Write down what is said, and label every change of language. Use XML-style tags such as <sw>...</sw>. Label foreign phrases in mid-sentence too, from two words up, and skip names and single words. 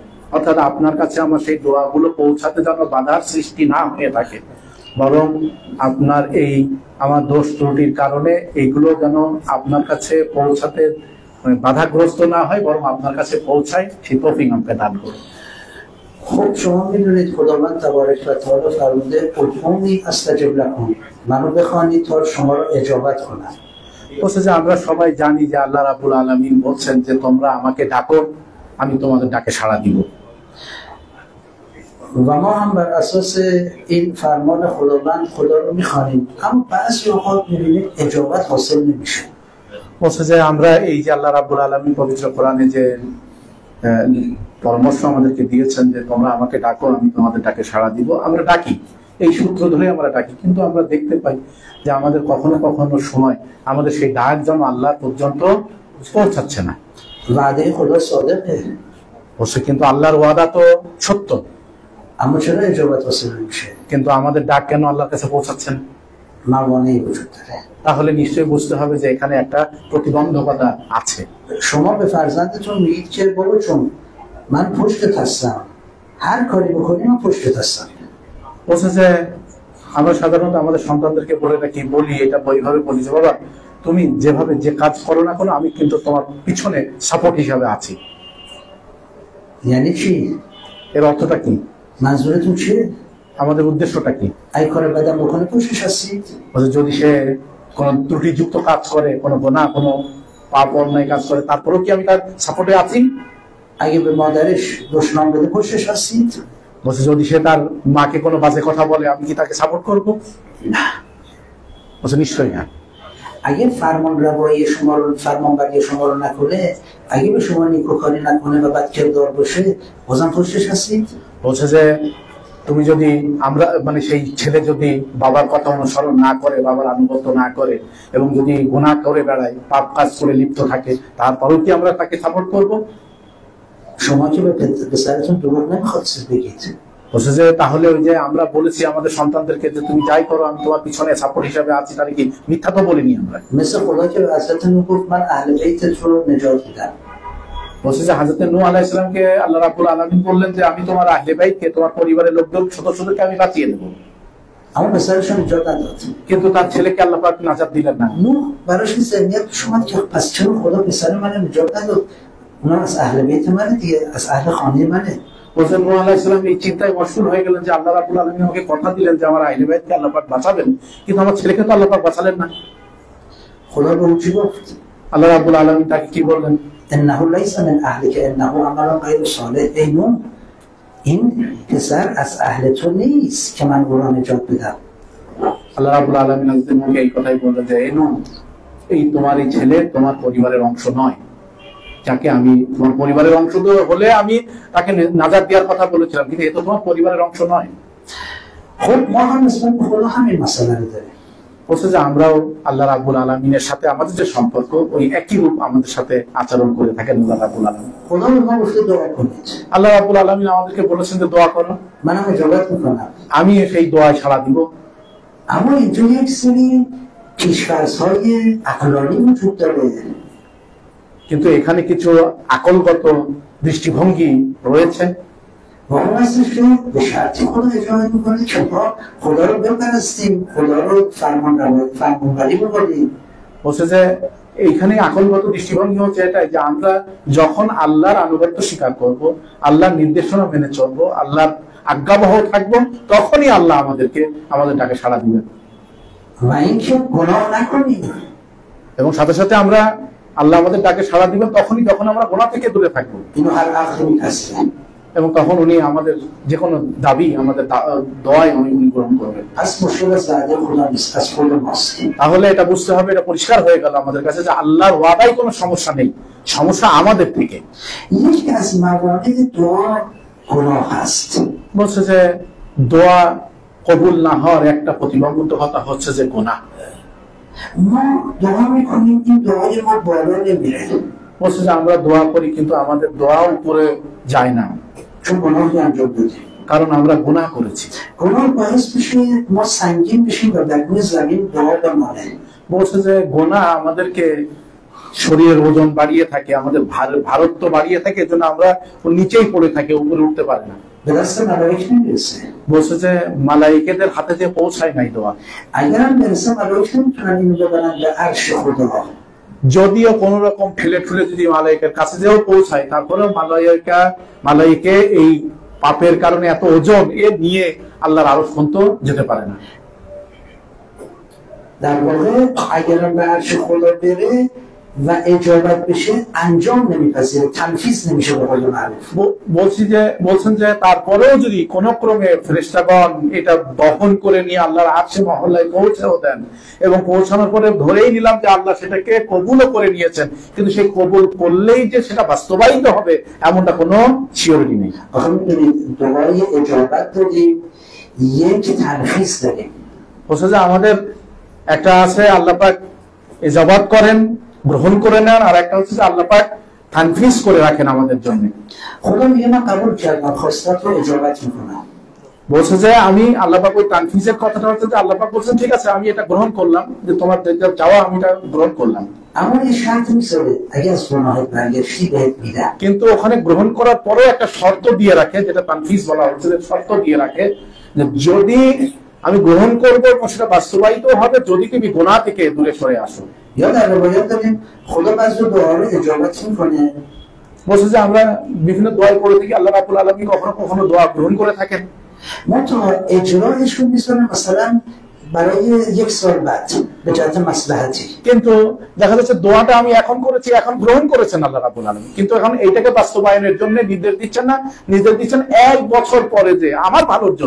<bn>অর্থাৎ আপনার কাছে আমার সেই দোয়াগুলো পৌঁছাতে যেন বাধার সৃষ্টি না হয়ে থাকে, বরং আপনার এই আমার দোষ ত্রুটির কারণে এইগুলো যেন আপনার কাছে পৌঁছাতে বাধাগ্রস্ত না হয়, বরং আপনার কাছে পৌঁছায় সেই তৌফিক আমাকে দান করুন।</bn> <fa>خب شما میدونید خداوند تبارک و تعالی فرموده</fa> <ar>ادعونی استجب لکم،</ar> <fa>منو بخوانید تا شما را اجابت کنم।</fa> <bn>বলছে যে আমরা সবাই জানি যে আল্লাহ রাব্বুল আলামিন বলছেন যে তোমরা আমাকে ডাকো, আমি তোমাদের ডাকে সাড়া দিব।</bn> <fa>و ما هم بر اساس این فرمان خداوند خدا رو میخوانیم، اما بعضی اوقات میبینید اجابت حاصل نمیشه।</fa> <bn>বলছে যে আমরা এই যে আল্লাহ রাব্বুল আলামিন পবিত্র কোরআনে যে পরামর্শ আমাদেরকে দিয়েছেন যে তোমরা আমাকে ডাকো, আমি তোমাদের ডাকে সাড়া দিব, আমরা ডাকি, এই সূত্র ধরে আমরা ডাকি, কিন্তু আমরা দেখতে পাই যে আমাদের কখনো কখনো সময় আমাদের সেই ডাক যেন আল্লাহ পর্যন্ত পৌঁছাচ্ছে না।</bn> <fa>وعده خدا صادقه،</fa> <bn>বলছে কিন্তু আল্লাহর ওয়াদা তো সত্য,</bn> <fa>اما چرا اجابت حاصل نمیشه؟</fa> <bn>কিন্তু আমাদের ডাক কেন আল্লাহর কাছে পৌঁছাচ্ছে না?</bn> <fa>موانعی وجود داره।</fa> <bn>তাহলে নিশ্চয়ই বুঝতে হবে যে এখানে একটা প্রতিবন্ধকতা আছে।</bn> <fa>شما به فرزندتون میگید که بابا چون من پشتت هستم، هر کاری بکنی من پشتت هستم।</fa> <bn>বলছে যে আমরা সাধারণত আমাদের সন্তানদেরকে বলি এটা এইভাবে বলি যে বাবা তুমি যেভাবে যে কাজ করো না কেন আমি কিন্তু তোমার পিছনে সাপোর্ট হিসাবে আছি।</bn> <fa>یعنی چی؟</fa> <bn>এর অর্থটা কি?</bn> <fa>منظورتون چیه؟</fa> <bn>আমাদের উদ্দেশ্যটা কি?</bn> <fa>اگه کار بدم بکنه پشتش هستید؟</fa> <bn>যদি সে কোনো ত্রুটিযুক্ত কাজ করে, কোনো গুনাহ, কোনো পাপ অন্যায় কাজ করে, তারপরেও কি আমি তার সাপোর্টে আছি?</bn> <fa>اگه به مادرش دشنام بده پشتش هستید؟</fa> <bn>বলছে যদি সে তার মাকে কোনো বাজে কথা বলে আমি কি তাকে সাপোর্ট করবো?</bn> <fa>نه.</fa> <bn>বলছে নিশ্চয়ই না।</bn> <fa>اگه فرمان روایی شما رو فرمانبری شما رو نکنه، اگه به شما نیکوکاری نکنه و بد کردار باشه، بازم پشتش هستید؟</fa> <bn>বলছে যে তুমি যদি আমরা মানে সেই ছেলে যদি বাবার কথা অনুসরণ না করে, বাবার আনুগত্য না করে এবং যদি গুনাহ করে বেড়ায়, পাপ কাজ করে লিপ্ত থাকে, তারপরেও কি আমরা তাকে সাপোর্ট করবো?</bn> <fa>شما که به پسرتون دروغ نمیخواستید بگید.</fa> <bn>বলছে যে তাহলে ওই যে আমরা বলেছি আমাদের সন্তানদেরকে যে তুমি যাই করো আমি তোমার পিছনে সাপোর্ট হিসাবে আছি, তাহলে কি মিথ্যা তো বলিনি আমরা?</bn> <fa>مثل خدا که به حضرت نوح گفت من اهل بیتت رو نجات میدم.</fa> <bn>বলছে যে হযরত নূহ</bn> <ar>عليه السلام</ar> <bn>আল্লাহ রাব্বুল আলামিন বললেন যে আমি তোমার আহলে বাইতকে, তোমার পরিবারের লোকদের সদস্যদেরকে আমি বাঁচিয়ে দেব।</bn> <fa>اما پسرشون نجات نداد.</fa> <bn>কিন্তু তার ছেলেকে আল্লাহ পাক নাজাত দিলেন না।</bn> <fa>نوح براش این ذهنیت پیش اومد که پس چرا خدا پسر من نجات نداد؟ اونا از اهل بیت منه دیگه، از اهل خانه منه.</fa> <bn>বলছে নূহ</bn> <ar>عليه السلام</ar> <bn>এই চিন্তায় মশগুল হয়ে গেলেন যে আল্লাহ রাব্বুল আলামিন আমাকে কথা দিলেন যে আমার আহলে বাইতকে আল্লাহ পাক বাঁচাবেন, কিন্তু আমার ছেলেকে তো আল্লাহ পাক বাঁচালেন না।</bn> <fa>خدا به او چی گفت؟</fa> <bn>আল্লাহ রাব্বুল আলামিন তাকে কি বললেন?</bn> <ar>انه ليس من اهلك انه عمل غير صالح.</ar> <fa>ای نوح این پسر از اهل تو نیست که من او را نجات بدم.</fa> <bn>আল্লাহ রাব্বুল আলামিন আজকে মুখে এই কথাই বললেন যে এই তোমার এই ছেলে তোমার পরিবারের অংশ নয়, যাকে আমি তোমার পরিবারের অংশ হলে আমি তাকে নাজাত দেওয়ার কথা বলেছিলাম, কিন্তু এ তো তোমার পরিবারের অংশ নয়।</bn> <fa>خب ما هم نسبت به خدا همین مسئله رو داریم.</fa> <bn>বলছে যে আমরাও আল্লাহ রাব্বুল আলামিনের সাথে আমাদের যে সম্পর্ক ওই একই রূপ আমাদের সাথে আচরণ করে থাকেন আল্লাহ রাব্বুল আলামিন।</bn> <fa>خدا به ما گفته دعا کنید.</fa> <bn>আল্লাহ রাব্বুল আলামিন আমাদেরকে বলেছেন যে দোয়া করো,</bn> <fa>منم اجابت میکنم.</fa> <bn>আমি সেই দোয়ায় সাড়া দিব।</bn> <fa>اما اینجا یک سری پیش‌فرض‌های عقلانی وجود داره.</fa> <bn>কিন্তু এখানে কিছু আকলগত দৃষ্টিভঙ্গি রয়েছে।</bn> <fa>و اون هستش که به شرطی خدا اجابت میکنه که ما خدا رو بپرستیم، خدا رو فرمانبری بکنیم.</fa> <bn>বলছে যে এইখানে আকলগত দৃষ্টিভঙ্গি হচ্ছে এটাই যে আমরা যখন আল্লাহর আনুগত্য স্বীকার করব, আল্লাহর নির্দেশনা মেনে চলবো, আল্লাহর আজ্ঞাবহ থাকবো, তখনই আল্লাহ আমাদেরকে আমাদের ডাকে সাড়া দিবেন।</bn> <fa>و اینکه گناه نکنیم.</fa> <bn>এবং সাথে সাথে আমরা আল্লাহ আমাদের ডাকে সাড়া দিবেন তখনই যখন আমরা গুনাহ থেকে দূরে থাকবো।</bn> <fa>اینو هر عقل میپذیره.</fa> <bn>এবং তখন উনি আমাদের যে কোনো দাবি আমাদের দোয়ায় উনি গ্রহণ করবেন।</bn> <fa>پس مشکل از وعده خدا نیست، از خود ماست.</fa> <bn>তাহলে এটা বুঝতে হবে, এটা পরিষ্কার হয়ে গেল আমাদের কাছে যে আল্লাহর ওয়াদায় কোনো সমস্যা নেই, সমস্যা আমাদের থেকে।</bn> <fa>یکی از موارد دعا گناه هست.</fa> <bn>বলছে যে দোয়া কবুল না হওয়ার একটা প্রতিবন্ধকতা হচ্ছে যে গুনাহ।</bn> <fa>ما دعا میکنیم این دعای ما بالا نمیره.</fa> <bn>বলছে যে আমরা দোয়া করি কিন্তু আমাদের দোয়া উপরে যায় না,</bn> <fa>چون گناهی انجام دادیم.</fa> <bn>কারণ আমরা গুনাহ করেছি।</bn> <fa>گناه باعث میشه ما سنگین بشیم و در روی زمین دعا بمانه.</fa> <bn>বলছে যে গুনাহ আমাদেরকে শরীরের ওজন বাড়িয়ে থাকে, আমাদের ভারত্ব বাড়িয়ে থাকে, এজন্য আমরা নিচেই পড়ে থাকি, উপরে উঠতে পারি না।</bn> <fa>به دست ملائک نمیرسه.</fa> <bn>বলছে যে মালাইকেদের হাতে যে পৌঁছায় নাই দোয়া।</bn> <fa>اگر هم برسه ملائک نمیتونن اینو ببرن به عرش خدا.</fa> <bn>যদিও কোন রকম ফেলে ঠুলে যদি মালাইকের কাছে যেও পৌঁছায়, তারপরেও মালাইকে এই পাপের কারণে এত ওজন নিয়ে আল্লাহর আরশ পর্যন্ত যেতে পারে না।</bn> <fa>در واقع اگر هم به عرش خدا بره و اجابت بشه انجام نمیپذیره، تنفیذ نمیشه به قول معروف.</fa> <bn>বলছেন যে তারপরেও যদি কোন ক্রমে ফেরেশতাগণ এটা বহন করে নিয়ে আল্লাহর আরশে মহল্লায় পৌঁছেও দেন এবং পৌঁছানোর পরে ধরেই নিলাম যে আল্লাহ সেটাকে কবুলও করে নিয়েছেন, কিন্তু সেই কবুল করলেই যে সেটা বাস্তবায়িত হবে এমনটা কোনো সিওরিটি নেই।</bn> <fa>آخه میدونید دعای اجابت داریم، یک تنفیذ داریم.</fa> <bn>বলছে যে আমাদের একটা আছে আল্লাহ পাক ইজাবাত করেন, গ্রহণ করে নেন, আর একটা হচ্ছে যে আল্লাহ পাক তানফিজ করে রাখেন আমাদের জন্য।</bn> <fa>خدا میگه من قبول کردم، خواستت رو اجابت میکنم.</fa> <bn>বলছে যে আমি আল্লাহ পাক ওই তানফিজের কথাটা হচ্ছে যে আল্লাহ পাক বলছেন ঠিক আছে আমি এটা গ্রহণ করলাম, যে তোমার যেটা চাওয়া আমি এটা গ্রহণ করলাম।</bn> <fa>اما یه شرط میذاره اگه از گناهت برگشتی بهت میدم.</fa> <bn>কিন্তু ওখানে গ্রহণ করার পরেও একটা শর্ত দিয়ে রাখে, যেটা তানফিজ বলা হচ্ছে, যে শর্ত দিয়ে রাখে যে যদি আমি গ্রহণ করবো এবং সেটা বাস্তবায়িত হবে যদি তুমি গুনাহ থেকে দূরে সরে আসো।</bn> <fa>یا در روایت داریم خدا بعضی دعا رو اجابت میکنه.</fa> <bn>বলছে যে আমরা বিভিন্ন দোয়া করে থাকি, আল্লাহ রাব্বুল আলামিন কখনো কখনো দোয়া গ্রহণ করে থাকেন।</bn> <fa>منتها اجرایش رو میذاره مثلا برای یک سال بعد به جهت مصلحتی.</fa> <bn>কিন্তু দেখা যাচ্ছে দোয়াটা আমি এখন করেছি, এখন গ্রহণ করেছেন আল্লাহ রাব্বুল আলামিন, কিন্তু এখন এইটাকে বাস্তবায়নের জন্য নির্দেশ দিচ্ছেন না, নির্দেশ দিচ্ছেন 1 বছর পরে যে আমার ভালোর জন্য।</bn>